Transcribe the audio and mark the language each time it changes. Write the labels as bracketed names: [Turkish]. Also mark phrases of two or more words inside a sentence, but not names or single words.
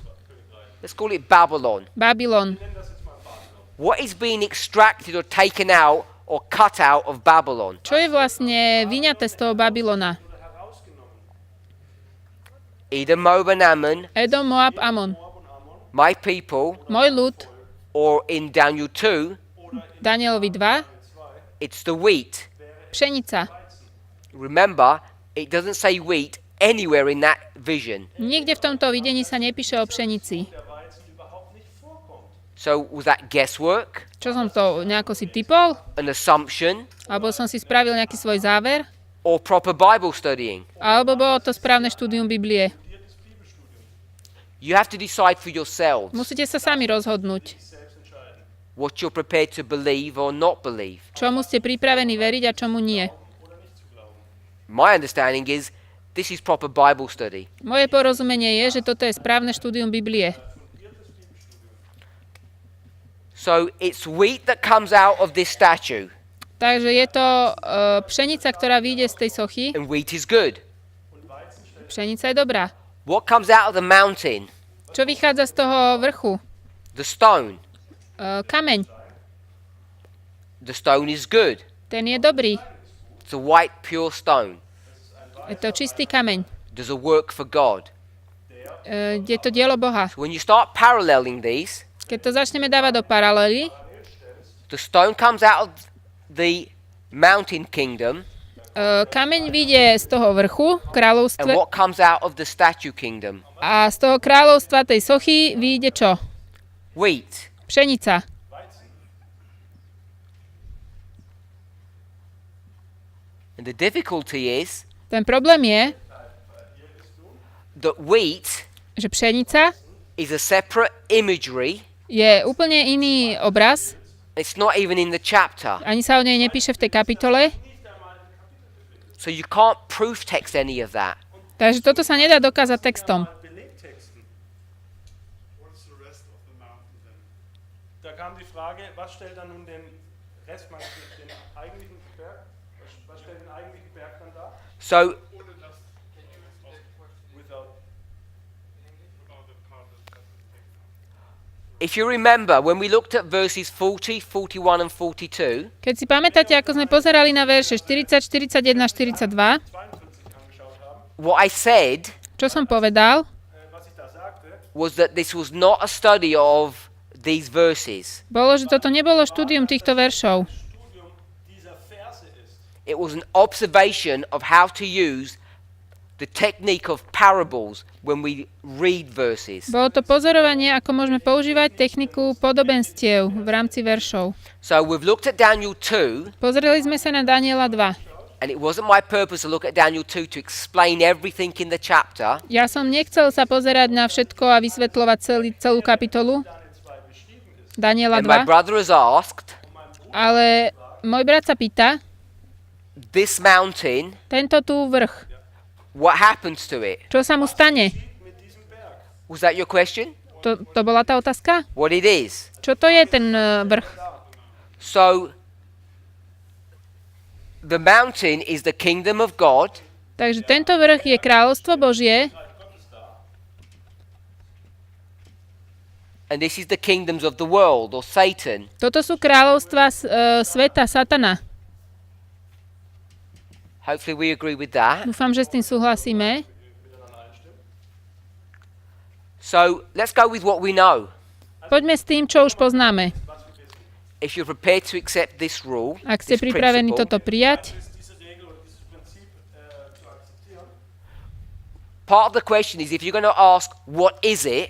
[English] Let's call it Babylon. Babylon. What is being extracted or taken out or cut out of Babylon? [Slovak] Čo je vlastne vyňaté z toho Babylona? [English] Edom, Moab, and Ammon, [Slovak] Edom, Moab, Amon. [English] my people, [Slovak] Môj ľud, [English] or in Daniel 2, [Slovak] Danielovi 2, [English] it's the wheat. [Slovak] pšenica. [English] Remember, it doesn't say wheat anywhere in that vision. [Slovak] Nikde v tomto videní sa nepíše o pšenici. [German] Der Weizen überhaupt nicht [English] So was that guesswork, [Slovak] Čo som to nejako si typol? [English] an assumption, [Slovak] Alebo som si spravil nejaký svoj záver? [English] or proper Bible studying? [Slovak] Alebo bolo to správne štúdium Biblie? [English] You have to decide for yourselves [Slovak] Musíte sa sami rozhodnúť, [English] what you're prepared to believe or not believe. [Slovak] čomu ste pripravení veriť a čomu nie. [English] My understanding is this is proper Bible study. [Slovak] Moje porozumenie je, že toto je správne štúdium Biblie. [English] So it's wheat that comes out of this statue, [Slovak] Takže je to pšenica, ktorá vyjde z tej sochy. [English] and wheat is good. [Slovak] Pšenica je dobrá. [English] What comes out of the mountain? [Slovak] Čo vychádza z toho vrchu? [English] The stone. [Slovak] Kameň. [English] The stone is good. [Slovak] Ten je dobrý. [English] It's a white, pure stone. [Slovak] Je to čistý kameň. [English] Does a work for God. [Slovak] Je to dielo Boha. [English] So when you start paralleling these, [Slovak] Keď to začneme dávať do paralely, [English] the stone comes out of the mountain kingdom, [Slovak] kameň vyjde z toho vrchu, [English] and [Slovak] kráľovstva, [English] what comes out of the statue kingdom? [Slovak] a z toho kráľovstva tej sochy vyjde čo? [English] Wheat. [Slovak] Pšenica. [English] And the difficulty is [Slovak] Ten problém je, [English] that wheat [Slovak] že pšenica [English] is a separate imagery. [Slovak] je úplne iný obraz, [English] It's not even in the chapter. [Slovak] ani sa o nej nepíše v tej kapitole, [English] So you can't proof text any of that. [Slovak] takže toto sa nedá dokázať textom. [German] Belegtexten. [English] What's the rest of the mountain then? [German] Da kam die Frage, was stellt dann nun den Rest, meinst du den eigentlichen Berg? Was stellt den eigentlichen Berg dann dar? [English] So Without if you remember, when we looked at verses 40, 41 and 42, [Slovak] Keď si pamätáte, ako sme pozerali na verše 40, 41, 42, [German] 42 angeschaut haben, [English] what I said [Slovak] čo som povedal, [German] was ich da sagte, [English] was that this was not a study of these verses. [Slovak] bolo, že toto nebolo štúdium týchto veršov. [German] Studium dieser Verse ist. [English] It was an observation of how to use the technique of parables when we read verses. [Slovak] Bolo to pozorovanie, ako môžeme používať techniku podobenstiev v rámci veršov. [English] So we've looked at Daniel 2, [Slovak] Pozreli sme sa na Daniela 2. [English] and it wasn't my purpose to look at Daniel 2 to explain everything in the chapter. [Slovak] Ja som nechcel sa pozerať na všetko a vysvetľovať celú kapitolu Daniela [English] And my 2, brother has asked, [Slovak] ale môj brat sa pýta, [English] this mountain, [Slovak] tento tu vrch, [English] what happens to it? [Slovak] čo sa mu stane? [English] Was that your question? [Slovak] To bola tá otázka? [English] What it is? [Slovak] Čo to je ten vrch? [English] So the mountain is the kingdom of God, [Slovak] Takže tento vrch je kráľovstvo Božie [English] and this is the kingdoms of the world or Satan. [Slovak] toto sú kráľovstva sveta, Satana. [English] Hopefully we agree with that. [Slovak] Dúfam, že s tým súhlasíme. [English] So let's go with what we know. [Slovak] Poďme s tým, čo už poznáme. [English] If you're prepared to accept this rule, [Slovak] Ak ste [English] this [Slovak] pripravení [English] principle, [Slovak] toto prijať, [German] Diese Regel oder dieses Prinzip zu akzeptieren. [English] part of the question is if you're going to ask, what is it?